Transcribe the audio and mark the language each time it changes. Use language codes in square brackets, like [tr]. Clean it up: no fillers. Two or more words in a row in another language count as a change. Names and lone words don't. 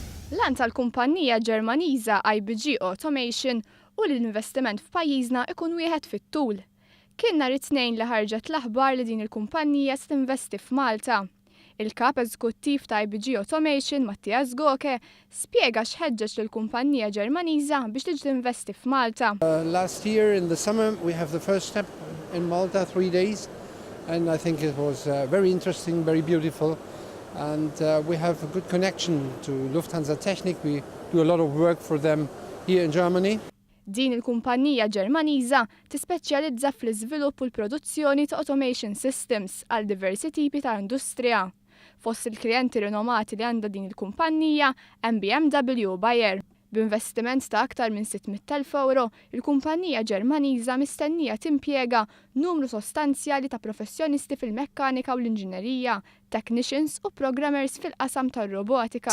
[mt] L-għan tal-kumpanija Ġermaniża IBG Automation u l-investiment f'pajjiżna ikun wieħed fit-tul. Kien nhar it-tnejn li ħarġet l-aħbar li din il-kumpanija se tinvesti f'Malta. Il-kap eżekuttiv ta' IBG Automation, Mattias Goke, spjega x'ħeġġeġ lill-kumpanija Ġermaniża biex tiġi tinvesti f'Malta. [en] Last year in the summer we have the first step in Malta, 3 days, and I think it was very interesting, very beautiful, and we have a good connection to Lufthansa Technik. We do a lot of work for them here in Germany. [mt] Din il-kumpanija Ġermaniża tispeċjalizza fl-iżvilupp u l-produzzjoni ta' [en] automation systems [mt] għal diversi tipi ta' industrija. Fost il-klijenti rinomati li għandha din il-kumpanija hemm BMW u Bayer. B'investiment ta' aktar minn 600,000 euro, il-kumpanija Ġermaniża mistennija timpjega numru sostanzjali ta' professjonisti fil-mekkanika u l-inġinerija, technicians u programmers fil-qasam tar-robotika.